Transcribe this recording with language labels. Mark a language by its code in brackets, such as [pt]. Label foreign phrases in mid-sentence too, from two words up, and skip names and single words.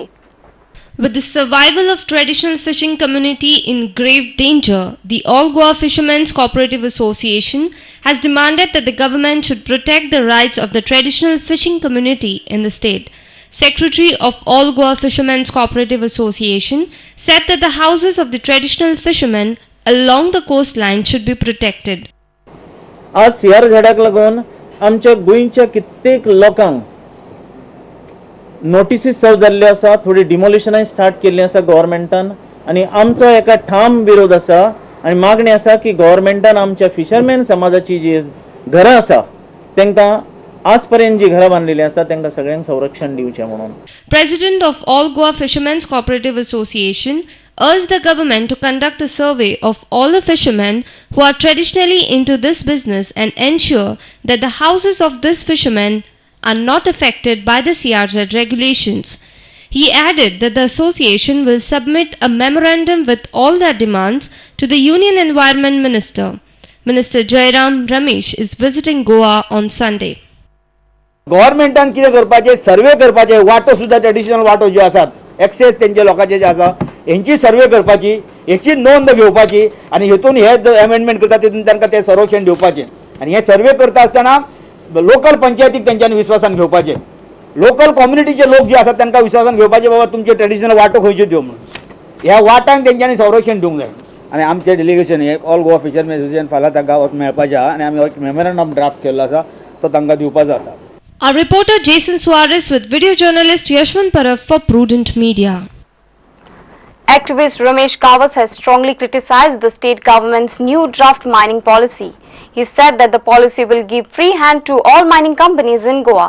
[en] With the survival of traditional fishing community in grave danger, the All Goa Fishermen's Cooperative Association has demanded that the government should protect the rights of the traditional fishing community in the state. Secretary of All Goa Fishermen's Cooperative Association said that the houses of the traditional fishermen along the coastline should be protected. [kok] आज ह्या झाडाक लागून आमच्या गोंयच्या कित्येक लोकांक नोटिसीस सर्व जाल्ल्यो आसा, थोडी डिमोलिशनाय स्टार्ट केल्ली आसा गव्हर्मेंटान. आणि आमचो एका ठाम विरोध आसा आणि मागणी आसा की गव्हर्मेंटान आमच्या फिशरमॅन समाजाची जी घरां आसा तांकां आज पर्यंत जी घरां बांदलेली आसा तांकां सगळ्यांक संरक्षण दिवचें म्हणून. [en] President of All Goa Fishermen's Cooperative Association urged the government to conduct a survey of all the fishermen who are traditionally into this business and ensure that the houses of these fishermen are not affected by the CRZ regulations. He added that the association will submit a memorandum with all their demands to the Union Environment Minister. Minister Jairam Ramesh is visiting Goa on Sunday. [kok] गव्हर्मेंटान कितें करपाचें, सर्वे करपाचें, वाटो सुद्दां ट्रेडिशनल वाटो ज्यो आसात एक्सेस तेंचे लोकांचे जे आसा हेंची सर्वे करपाची, हेची नोंद घेवपाची आणि हेतून हे जो अमेंडमेंट करता तितून तांकां तें संरक्षण दिवपाचें. आणि हे सर्वे करता आसतना लोकल पंचायतीक तेंच्यांनी विश्वासान घेवपाचें. लोकल कम्युनिटीचे लोक जे आसात तांकां विश्वासान घेवपाचें, बाबा तुमचे ट्रेडिशनल वाटो खंयच्यो दिवं म्हणून. ह्या वाटांक तेंच्यांनी संरक्षण दिवंक जाय. आणि आमचे डेलिगेशन हे ऑल गोवा फिशरमॅन असोसिएशन फाल्यां तांकां गांवांत मेळपाचें आहा आणि आमी एक मेमोरंडम ड्राफ्ट केल्लो आसा तो तांकां दिवपाचो आसा. [en] Our reporter Jason Suarez with video journalist Yashwant Parab for Prudent Media. Activist Ramesh Kawas has strongly criticized the state government's new draft mining policy. He said that the policy will give free hand to all mining companies in Goa.